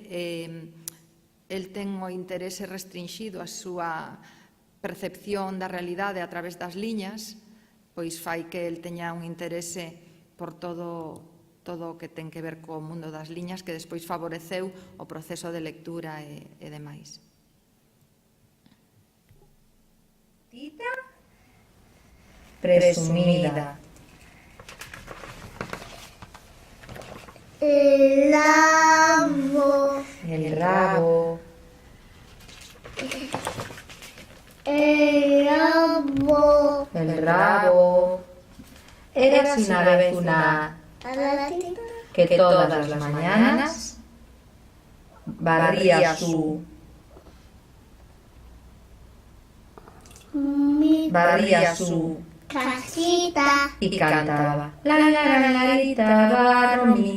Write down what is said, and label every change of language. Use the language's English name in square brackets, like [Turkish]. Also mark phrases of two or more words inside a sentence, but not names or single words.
[Galician] El ten o interese restringido a súa percepción da realidade a través das liñas, pois fai que el teña un interese por todo o que ten que ver co mundo das liñas, que despois favoreceu o proceso de lectura e demais. [Spanish] Tita presumida. El rabo. El rabo. El rabo. El rabo. Érase una vez una Ratita. que todas las mañanas barría su Casita. y cantaba la barro mi.